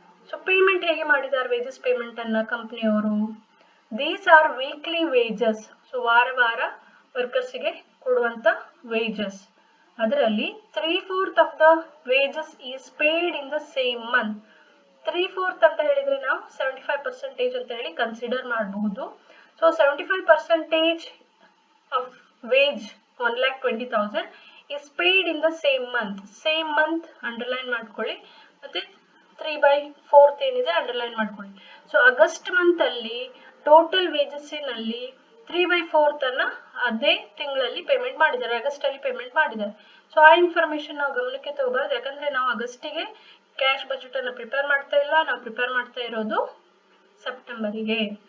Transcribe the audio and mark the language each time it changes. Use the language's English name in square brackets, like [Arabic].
[Kannada] So payment ಹೇಗೆ ಮಾಡಿದ್ದಾರೆ wages payment ಅನ್ನ ಕಂಪನಿಯವರು, [English] These are weekly wages. [Kannada] So ವಾರ ವರ್ಕರ್ಸ್ ಗೆ ಕೊಡುವಂತ ವೇಜಸ್. ಅದರಲ್ಲಿ [English] 3/4 of the wages is paid in the same month. [Kannada] 3/4 ಅಂತ ಹೇಳಿದ್ರೆ ನಾವು 75% ಅಂತ ಹೇಳಿ ಕನ್ಸಿಡರ್ ಮಾಡಬಹುದು. [English] So 75% of wage 1,20,000 is paid in the same month. [Kannada] Same month underline ಮಾಡ್ಕೊಳ್ಳಿ, ಮತ್ತೆ 3/4 ಏನಿದೆ ಅಂಡರ್ಲೈನ್ ಮಾಡ್ಕೊಳ್ಳಿ. ಸೊ ಆಗಸ್ಟ್ ಮಂತ್ ಅಲ್ಲಿ ಟೋಟಲ್ ವೇಜಸ್ ನಲ್ಲಿ 3/4 ಅನ್ನ ಅದೇ ತಿಂಗಳಲ್ಲಿ ಪೇಮೆಂಟ್ ಮಾಡಿದ್ದಾರೆ, ಆಗಸ್ಟ್ ಅಲ್ಲಿ ಪೇಮೆಂಟ್ ಮಾಡಿದ್ದಾರೆ. ಸೊ ಆ ಇನ್ಫಾರ್ಮೇಶನ್ ನಾವು ಗಮನಕ್ಕೆ ತಗೋಬಾರ್ದು, ಯಾಕಂದ್ರೆ ನಾವು ಆಗಸ್ಟಿಗೆ ಕ್ಯಾಶ್ ಬಜೆಟ್ ಅನ್ನ ಪ್ರಿಪೇರ್ ಮಾಡ್ತಾ ಇಲ್ಲ, ನಾವು ಪ್ರಿಪೇರ್ ಮಾಡ್ತಾ ಇರೋದು ಸೆಪ್ಟೆಂಬರಿಗೆ.